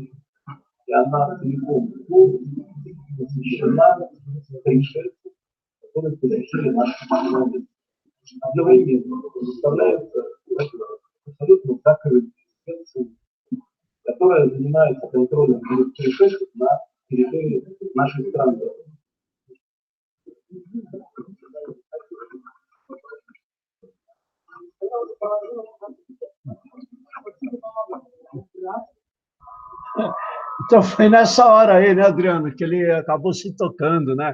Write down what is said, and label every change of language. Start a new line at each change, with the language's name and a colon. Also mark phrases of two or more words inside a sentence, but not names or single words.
Russian: И она целиком посвящена пришельцам, которые посетили наши страны. Одновременно представляется абсолютно закрытая спецслужба, которая занимается контролем пришельцев на территории нашей страны.
Portuguese: Então foi nessa hora aí, né, Adriano, que ele acabou se tocando, né?